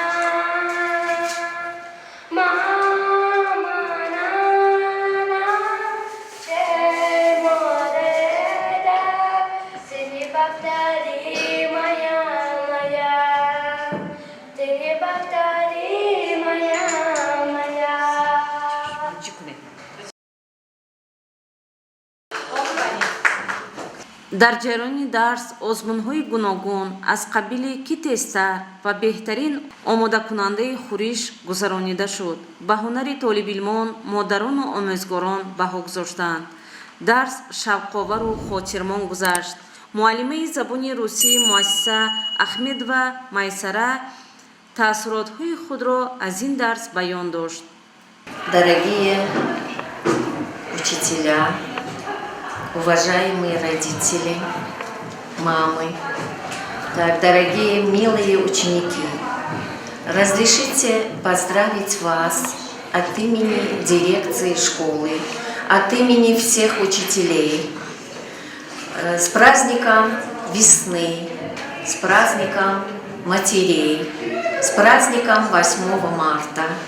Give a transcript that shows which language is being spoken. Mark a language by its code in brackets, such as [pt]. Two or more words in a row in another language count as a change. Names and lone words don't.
[ru] Мама, чему ты неповторимая моя, ты неповторимая моя. [tg] дар ҷараёни дарс озмунҳои гуногун аз қабили китестар ва беҳтарин омодакунандаи хӯриш гузаронида шуд. ба ҳунари толибилмон модарону омӯзгорон баҳо гузоштанд. дарс шавқовару хотирмон гузашт. муаллимаи забони русии муассиса ахмедова майсара таъссуротҳои худро аз ин дарс баён дошт. [ru] Дорогие учителя, уважаемые родители, мамы, Так, дорогие, милые ученики, разрешите поздравить вас от имени дирекции школы, от имени всех учителей с праздником весны, с праздником матерей, с праздником 8 марта.